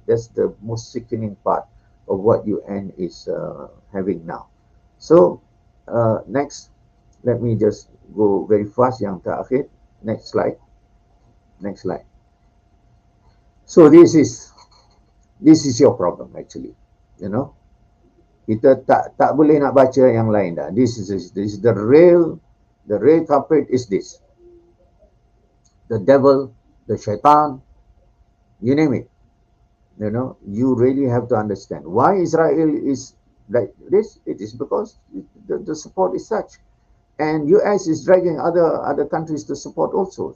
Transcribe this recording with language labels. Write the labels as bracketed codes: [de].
[en] That's the most sickening part of what UN is having now. So next, let me just go very fast [ms] yang terakhir. [en] Next slide. So this is your problem actually. [ms] Kita tak boleh nak baca yang lain dah. [en] This is the real culprit is this. The devil, the shaitan, you name it. You really have to understand why Israel is like this. It is because the support is such, and US is dragging other countries to support also.